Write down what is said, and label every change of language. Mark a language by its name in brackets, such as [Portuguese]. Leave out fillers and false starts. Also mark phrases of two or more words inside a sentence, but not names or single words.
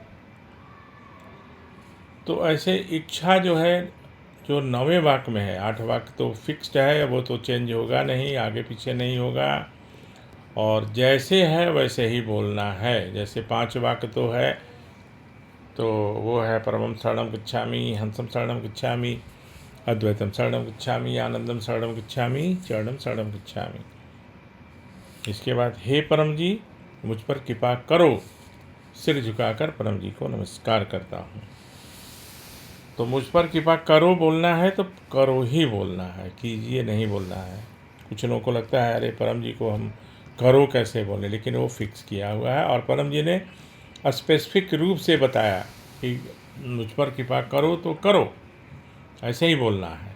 [Hindi] तो ऐसे इच्छा जो है, जो 9वें वाक्य में है, 8 वाक्य तो फिक्स्ड है, वो तो चेंज होगा नहीं, आगे पीछे नहीं होगा। और जैसे है वैसे ही बोलना है। जैसे 5 वाक्य तो है, तो वो है [Sanskrit] परमं शरणं गच्छामि, हंसं शरणं गच्छामि, अद्वैतं शरणं गच्छामि, आनंदं शरणं गच्छामि, चरणं शरणं गच्छामि। [Hindi] इसके बाद हे परम जी, मुझ पर कृपा करो। सिर झुकाकर परम जी को नमस्कार करता हूँ। तो मुझ पर कृपा करो बोलना है तो करो ही बोलना है, कीजिए नहीं बोलना है। कुछ लोगों को लगता है अरे परम जी को हम करो कैसे बोले, लेकिन वो फिक्स किया हुआ है और परम जी ने स्पेसिफिक रूप से बताया कि मुझ पर कृपा करो तो करो, ऐसे ही बोलना है।